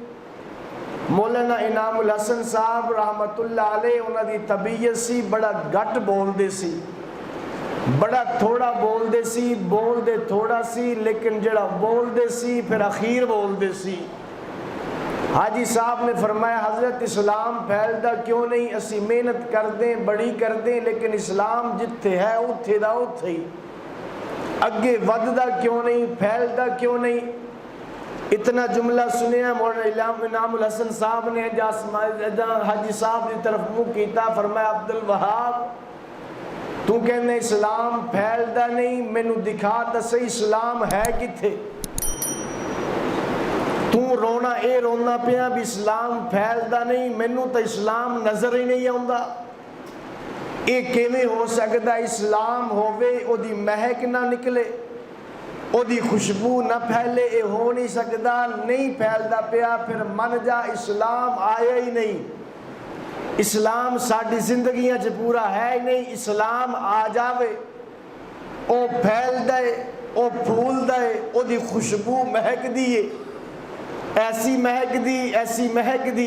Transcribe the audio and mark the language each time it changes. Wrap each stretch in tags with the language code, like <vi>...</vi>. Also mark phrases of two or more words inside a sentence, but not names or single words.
<pa>مولانا انعام الحسن صاحب رحمت اللہ علیہ انہوں دی طبیعت سی بڑا گھٹ بول دے سی، بڑا تھوڑا بول دے سی، بول دے تھوڑا سی لیکن جڑا بول دے سی پھر اخیر بول دے سی۔ حاجی صاحب نے فرمایا حضرت اسلام پھیلدا کیوں نہیں؟ اسی محنت کر دیں بڑی کر دیں لیکن اسلام جتھے ہے اتھے دا اتھے ہی، اگے وددا کیوں نہیں، پھیلدا کیوں نہیں؟ اتنا جملہ سنیا مولانا انعام الحسن صاحب نے حاجی صاحب کی طرف منہ کیتا، فرمایا عبد الوہاب تو کہنے اسلام پھیلدا نہیں، مینوں دکھا تے صحیح اسلام ہے کتھے؟ تو رونا اے رونا پیا بھی اسلام پھیلدا نہیں، مینوں تو اسلام نظر ہی نہیں آوندا۔ اے کیویں ہو سکدا؟ اسلام ہووے او دی مہک نہ نکلے، او دی خوشبو نہ پھیلے، اے ہو نہیں سکدا۔ نہیں پھیلدا پیا، پھر من جا اسلام آیا ہی نہیں، اسلام ساڈی زندگیاں چ پورا ہے ہی نہیں۔ اسلام آ جاوے، او پھیل دے، او پھول دے، او دی خوشبو مہک دیے، ایسی مہک دی، ایسی مہک دی۔</pa>